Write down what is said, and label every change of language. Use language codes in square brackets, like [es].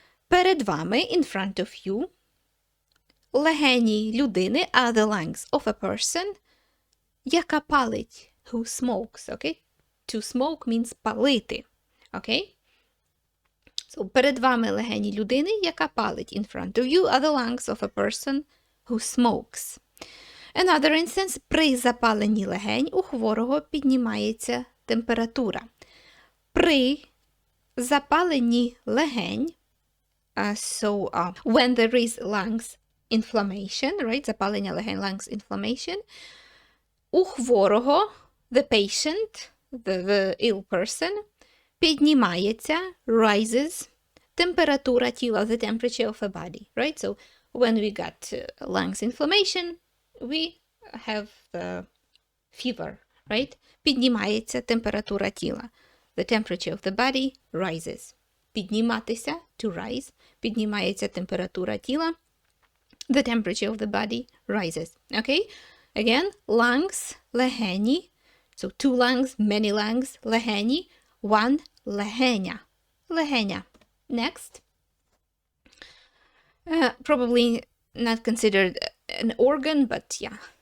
[uk] Перед вами, [en] in front of you, [uk] легені людини [en] are the lungs of a person, [uk] яка палить, [en] who smokes, okay? To smoke means палити, okay? [uk] So, перед вами легені людини, яка палить. [en] In front of you are the lungs of a person who smokes. Another instance, [uk] при запаленні легень у хворого піднімається температура. При запаленні легень, [en] when there is lungs inflammation, right? [uk] Запалення легень, [en] lungs inflammation, [uk] у хворого, [en] the patient, the ill person, [uk] піднімається, [en] rises, [uk] температура тіла, [en] the temperature of the body, right? So when we got lungs inflammation, we have the fever, right? [uk] Піднімається температура тіла. [en] The temperature of the body rises. Підніматися, to rise. [uk] Піднімається температура тіла. [en] The temperature of the body rises. Okay? Again, lungs, легені. So two lungs, many lungs, легені. One, легеня. Легеня. Next. Probably not considered an organ, but yeah.